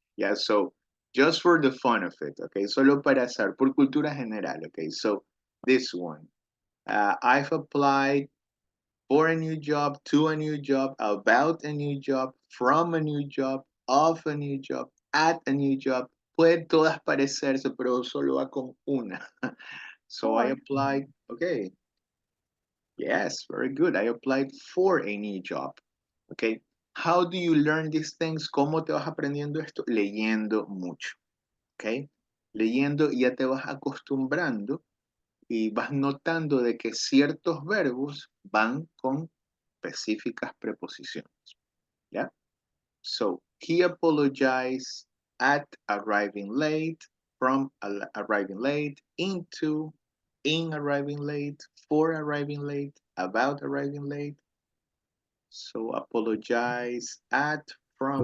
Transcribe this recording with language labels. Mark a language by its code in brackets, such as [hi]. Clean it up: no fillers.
[en] Yeah, so just for the fun of it, okay? [es] Solo para hacer, por cultura general, [en] okay? So this one, I've applied for a new job, to a new job, about a new job, from a new job, of a new job, at a new job. [es] Pueden todas parecerse, pero solo va con una. [en] So I applied, okay. Yes, very good. I applied for a new job. Okay. How do you learn these things? [es] ¿Cómo te vas aprendiendo esto? Leyendo mucho. Okay. Leyendo ya te vas acostumbrando y vas notando de que ciertos verbos van con específicas preposiciones. ¿Ya? [en] So, he apologized at arriving late, from arriving late, into, in arriving late, for arriving late, about arriving late. So apologize at, from,